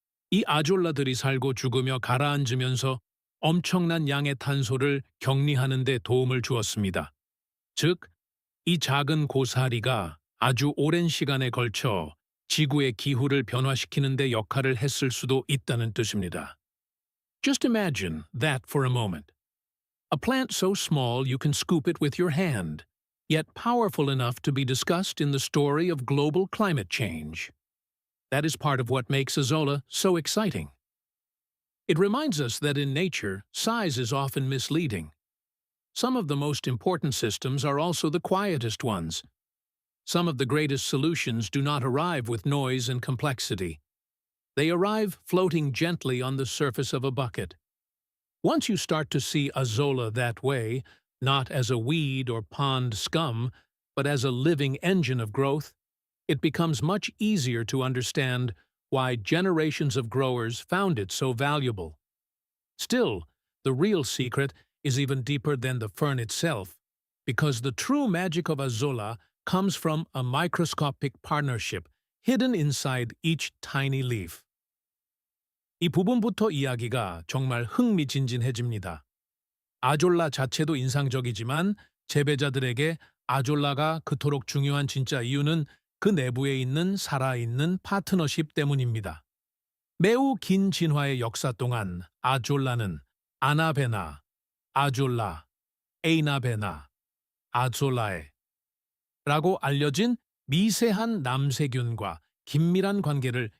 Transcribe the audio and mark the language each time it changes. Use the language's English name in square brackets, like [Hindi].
[Korean] 이 아졸라들이 살고 죽으며 가라앉으면서 엄청난 양의 탄소를 격리하는 데 도움을 주었습니다. 즉, 이 작은 고사리가 아주 오랜 시간에 걸쳐 지구의 기후를 변화시키는 데 역할을 했을 수도 있다는 뜻입니다. [English] Just imagine that for a moment. A plant so small you can scoop it with your hand, yet powerful enough to be discussed in the story of global climate change. That is part of what makes Azolla so exciting. It reminds us that in nature, size is often misleading. Some of the most important systems are also the quietest ones. Some of the greatest solutions do not arrive with noise and complexity. They arrive floating gently on the surface of a bucket. Once you start to see Azolla that way, not as a weed or pond scum, but as a living engine of growth, it becomes much easier to understand why generations of growers found it so valuable. Still, the real secret is even deeper than the fern itself, because the true magic of Azolla comes from a microscopic partnership hidden inside each tiny leaf. [Korean] 이 부분부터 이야기가 정말 흥미진진해집니다. 아졸라 자체도 인상적이지만 재배자들에게 아졸라가 그토록 중요한 진짜 이유는 그 내부에 있는 살아있는 파트너십 때문입니다. 매우 긴 진화의 역사 동안 아졸라는 아나베나, 아졸라, 에이나베나, 아졸라에 라고 알려진 미세한 남세균과 긴밀한 관계를